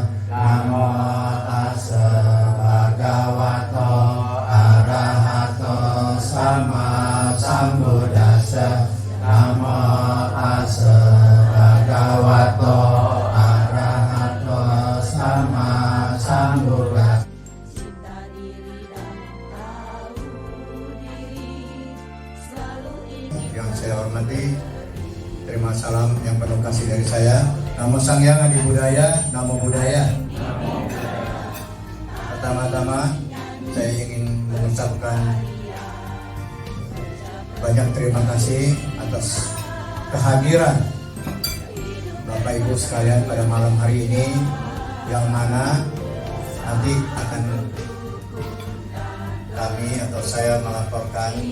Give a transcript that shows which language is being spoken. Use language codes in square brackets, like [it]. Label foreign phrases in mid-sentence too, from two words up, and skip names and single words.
[pi] Namo tassa bhagavato arahato sama sambuddhassa. Namo tassa bhagavato arahato sama sambuddhassa. [id] Yang saya hormati, terima salam yang penuh kasih dari saya. [pi] Namo Sang Hyang Adi Budaya, Namo Buddhaya. [id] Pertama-tama saya ingin mengucapkan banyak terima kasih atas kehadiran Bapak Ibu sekalian pada malam hari ini, yang mana nanti akan kami atau saya melaporkan